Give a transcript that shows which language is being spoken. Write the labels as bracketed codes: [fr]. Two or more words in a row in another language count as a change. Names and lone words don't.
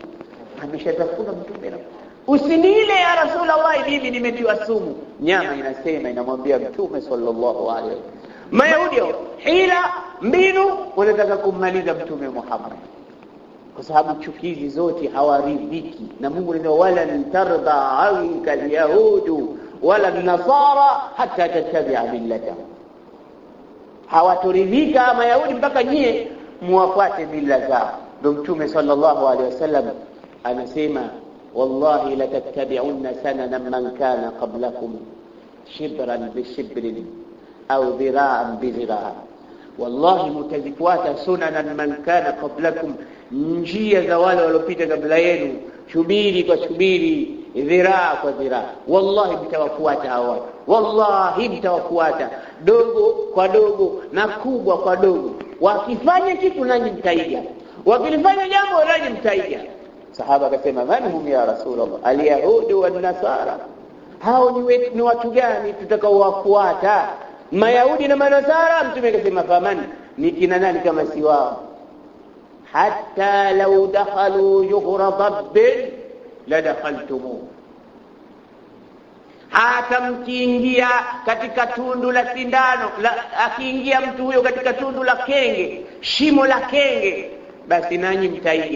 [sw] Ameshatafuna Mtume, usinile [ar] يا رسول الله, [sw] mimi nimetiwa sumu. Nyama inasema, inamwambia Mtume [ar] صلى الله عليه وسلم. [sw] Mayahudi hila mbinu wanataka kummaliza Mtume Muhammad, kwa sababu chukizi zote hawaridhiki. Na Mungu anasema, [ar] ولن ترضى عنك اليهود ولا النصارى حتى تتبع ملتهم. [sw] Hawatoridhika Mayahudi mpaka nyie muwafuate mila zao. Ndio Mtume [ar] صلى الله عليه وسلم [sw] anasema, [ar] والله لتتبعن سنن من كان قبلكم شبرا بشبر أو ذراعا بذراع'. Wallahi mutazifuata سنن من كان قبلكم, [sw] njia za wale waliopita kabla yenu, shubiri kwa shubiri, dhiraa kwa dhiraa. Wallahi mtawafuata hao, wallahi mtawafuata, dogo kwa dogo na kubwa kwa dogo. Wakifanya kitu nanyi mtaiga, wakilifanya jambo nanyi mtaiga. Sahaba akasema, [ar] من هم يا رسول الله؟ اليهود والنصارى. [sw] Hao ni watu gani tutakaowafuata? Mayahudi na Manasara. Mtume akasema, faman, ni kina nani kama si wao? [ar] حتى لو دخلوا جحر ضب لدخلتموه, [sw] hata mkiingia katika tundu la sindano, akiingia mtu huyo katika tundu la kenge, shimo la kenge, basi nanyi mtaingia.